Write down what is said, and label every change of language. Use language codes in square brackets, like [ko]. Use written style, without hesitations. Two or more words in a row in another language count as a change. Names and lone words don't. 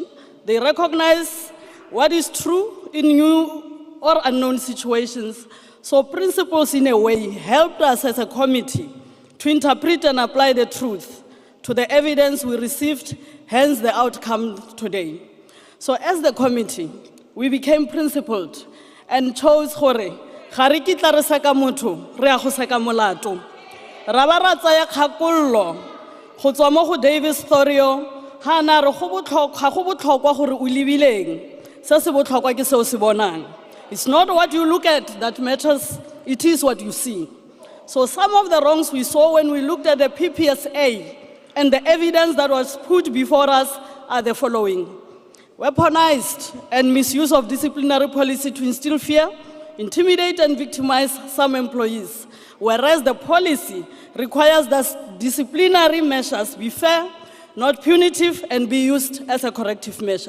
[en] They recognize what is true in new or unknown situations. So principles, in a way, helped us as a committee to interpret and apply the truth to the evidence we received, hence the outcome today. So as the committee, we became principled and chose [tn] gore, gare kitla re seka motho, re a go seka molato. Ra ba ra tsaya kgakollo go tswa mo go Davis Thorio, ha na re go botlhokwa gore o lebileng. Se se botlhokwa ke seo se bonang. [en] It's not what you look at that matters, it is what you see. So some of the wrongs we saw when we looked at the PPSA and the evidence that was put before us are the following. Weaponized and misuse of disciplinary policy to instill fear, intimidate and victimize some employees, whereas the policy requires that disciplinary measures be fair, not punitive, and be used as a corrective measure.